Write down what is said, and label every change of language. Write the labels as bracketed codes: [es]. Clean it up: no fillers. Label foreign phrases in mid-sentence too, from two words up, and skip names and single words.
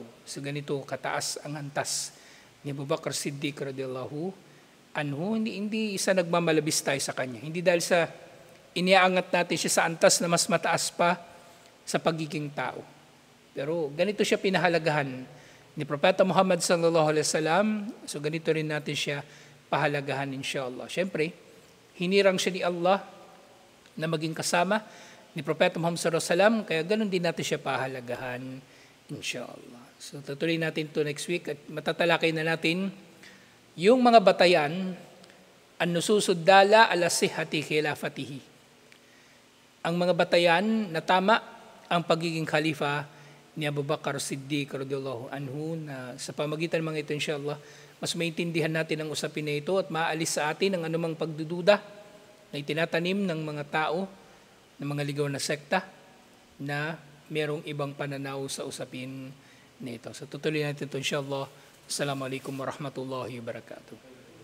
[tl] So ganito kataas ang antas ni Abu Bakr Siddiq [ar] رضي الله عنه. [tl] Hindi isa nagmamalabis tayo sa kanya. Hindi dahil sa iniaangat natin siya sa antas na mas mataas pa sa pagiging tao. Pero ganito siya pinahalagahan ni Propeta Muhammad [ar] صلى الله عليه وسلم. [tl] So ganito rin natin siya pahalagahan inshallah. Siyempre, hinirang siya ni Allah na maging kasama ni Propeta Muhammad [ar] صلى الله عليه وسلم, [tl] kaya ganun din natin siya pahalagahan inshallah. So tutuloy natin to [en] next week [tl] at matatalakay na natin yung mga batayan [ar] النصوص الدالة على صحة خلافته. [tl] Ang mga batayan na tama ang pagiging khalifa ni Abu Bakr Siddiq [ar] رضي الله عنه, [tl] na sa pamagitan ng mga ito inshallah mas maintindihan natin ang usapin na ito at maalis sa atin ang anumang pagdududa na itinatanim ng mga tao, ng mga ligaw na sekta na merong ibang pananaw sa usapin nito. So tutuloy natin ito inshallah. [ar] السلام عليكم ورحمة الله وبركاته.